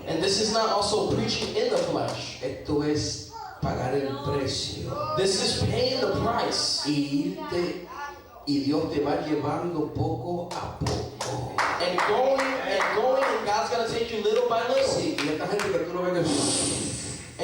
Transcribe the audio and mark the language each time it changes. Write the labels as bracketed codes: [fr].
[en] And this is not also preaching in the flesh. [es] Esto es pagar el precio. [en] This is paying the price. [es] Y irte, y Dios te va llevando poco a poco. [en] And going, and God's going to take you little by little. [es] Sí, y esta gente que tú no ves que